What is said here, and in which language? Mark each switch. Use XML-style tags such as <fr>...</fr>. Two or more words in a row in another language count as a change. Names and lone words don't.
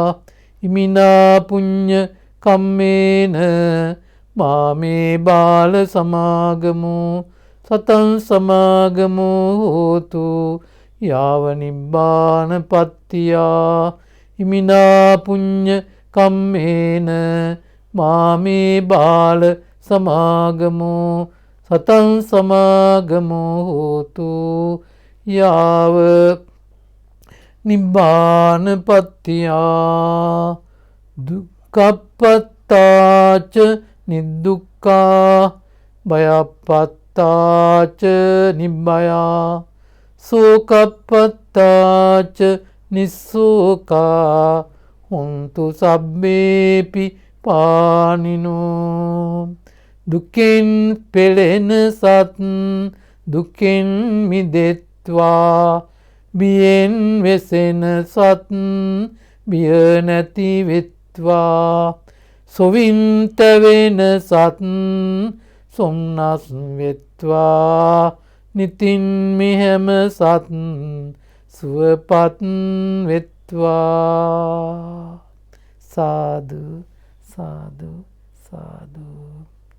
<pi>ඉමිනා පුඤ්ඤ කම්මේන මාමේ බාල සමාගමෝ සතං සමාගමෝ හෝතු යාව නිබ්බාන පත්තියා. ඉමිනා පුඤ්ඤ කම්මේන මාමේ බාල සමාගමෝ සතං සමාගමෝ හෝතු යාව නිබ්බාන පත්තියා. දුක්ඛප්පත්තාච නිදුක්ඛා භයප්පත්තාච නිබ්බයා. සෝකප්පත්තාච නිස්සෝකා හොන්තු සබ්බේපි පානිනෝ.</pi> <si>දුකෙන් පෙළෙන සත් දුකෙන් මිදෙත්වා බියෙන් වෙසෙන සත් බිය නැති වෙත්වා සොවින්ත වෙන සත් සොම්නස් වෙත්වා නිතින් මෙහෙම සත් සුවපත් වෙත්වා සාදු සාදු සාදු</si>